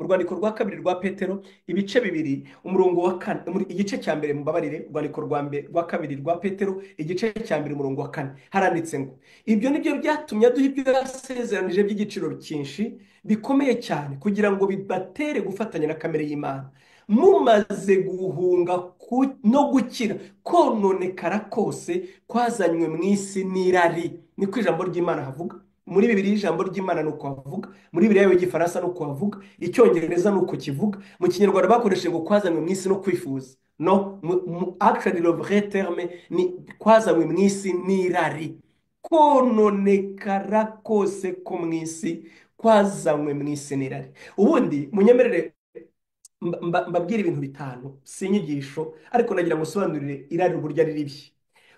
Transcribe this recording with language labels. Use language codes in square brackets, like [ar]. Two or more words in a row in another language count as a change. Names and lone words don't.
[rw] rwandiko rwa kabiri rwa Petero ibice bibiri umurongo wa 4, igice cya mbere, mbabarire, urwandiko rwa kabiri rwa Petero igice cya mbere umurongo wa 4 haranditse ngo ibyo nibyo byatumye aduha ibyo yasezeranije by'igiciro cyinshi bikomeye cyane, kugira ngo bibatere gufatanya na kamere y'Imana, mumaze guhunga no gukira kononekara kose kwazanywe mu isi n'irari. Niko ijambo ry'Imana havuga. Muri Bibiliya ijambo ry'Imana nuko havuga, muri Bibiliya y'Igifaransa nuko havuga, Icyongereza nuko kivuga, mu Kinyarwanda bakoresheje ngo kwazanywe mu isi no kwifuza. No, actually [fr] le vrai terme [rw] ni kwazanywe mu isi n'irari. Kononekara kose ko mu isi kwazanywe mu isi n'irari. Ubundi munyemerere mbabwira ibintu bitanu, si inyigisho, ariko nagira musobanurire irari uburyo ari ribi.